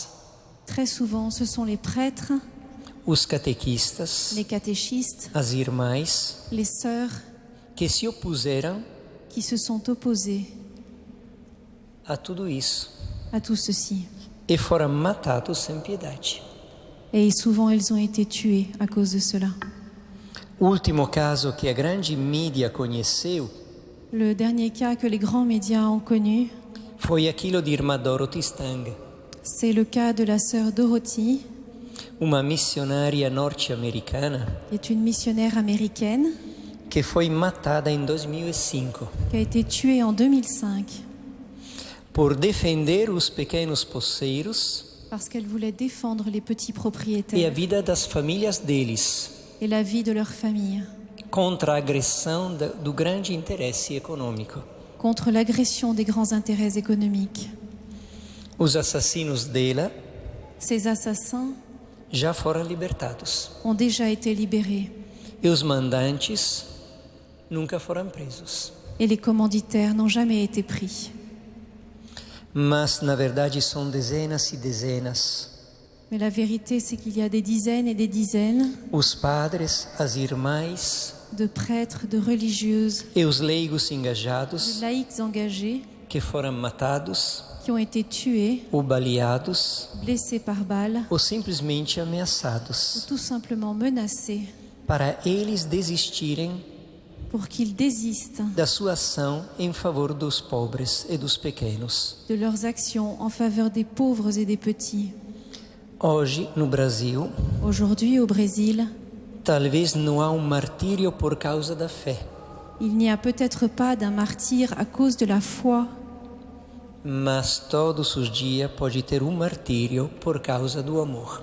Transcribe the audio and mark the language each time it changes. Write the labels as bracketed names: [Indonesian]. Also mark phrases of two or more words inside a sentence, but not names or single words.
[French] Très souvent, ce sont les prêtres, [Portuguese] os catequistas, [French] les catéchistes, [Portuguese] as irmãs, [French] les sœurs [Portuguese] que se opuseram [French] qui se sont opposés [Portuguese] a tudo isso [French] à tout ceci. [Portuguese] e foram matados sem piedade. [French] Et souvent, ils ont été tués à cause de cela. [Portuguese] O último caso que a grande mídia conheceu [French] Le dernier cas que les grands médias ont connu, [Portuguese] Foi aquilo di Irmã Dorothy Stang, [French] C'est le cas de la sœur Dorothy, [Portuguese] uma missionária norte-americana [French] qui est une missionnaire américaine, [Portuguese] che foi matada em 2005 [French] qui a été tuée en 2005 [Portuguese] por defender os pequenos poceiros [French] parce qu'elle voulait défendre les petits [Portuguese] e a [French] propriétaires [Portuguese] vida das famílias deles [French] et la vie de leur famille [Portuguese] contra a agressão do grande interesse econômico. [French] contre l'agression des grands intérêts économiques. [Portuguese] Os assassinos dela [French] Ces assassins [Portuguese] já foram libertados [French] ont déjà été libérés [Portuguese] e os mandantes nunca foram presos. [French] et les commanditaires n'ont jamais été pris. [Portuguese] Mas, na verdade, são dezenas e dezenas. [French] Mais la vérité, c'est qu'il y a des dizaines et des dizaines [Portuguese] Os padres, as irmãs [French] de prêtres, de religieuses, [Portuguese] e os leigos [French] de [Portuguese] engajados [French] laïcs engagés [Portuguese] que foram matados [French] qui ont été tués, [Portuguese] ou baleados [French] blessés par balle, [Portuguese] ou simplesmente [French] ou [Portuguese] ameaçados [French] tout simplement menacés [Portuguese] para eles desistirem [French] pour qu'ils désistent [Portuguese] da sua ação em favor dos pobres e dos pequenos. [French] de leurs actions en faveur des pauvres et des petits. [Portuguese] Hoje, no Brasil, [French] Aujourd'hui, au Brésil, [Portuguese] talvez não há martírio por causa da fé, [French] il n'y a peut-être pas d'un martyr à cause de la foi, [Portuguese] mas todos os dias pode ter martírio por causa do amor.